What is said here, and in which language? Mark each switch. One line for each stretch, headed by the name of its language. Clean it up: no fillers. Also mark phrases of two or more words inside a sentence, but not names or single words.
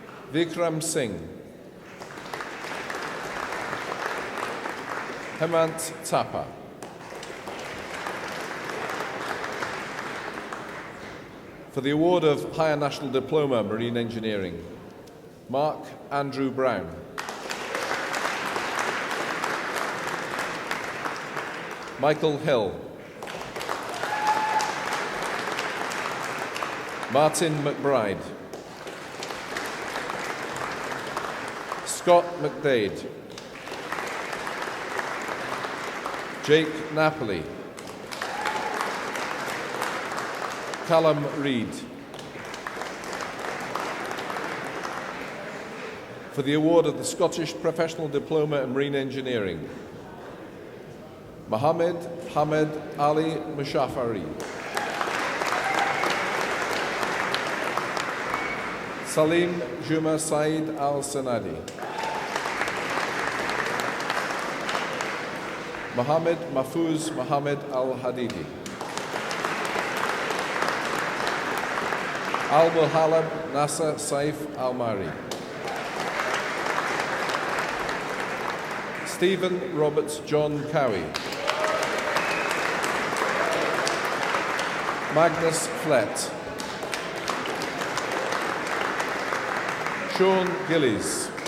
English: Vikram Singh, Hemant Thapa, for the award of Higher National Diploma Marine Engineering, Mark Andrew Brown, Michael Hill, Martin McBride, Scott McDade, Jake Napoli, Callum Reid, for the award of the Scottish Professional Diploma in Marine Engineering, Mohammed Hamed Ali Mushafari, Salim Juma Said Al Sanadi, Mohammed Mahfouz Mohammed Al Hadidi, Al Muhalab Nasa Saif Al Mari, Stephen Roberts John Cowie, Magnus Flett, Sean Gillies,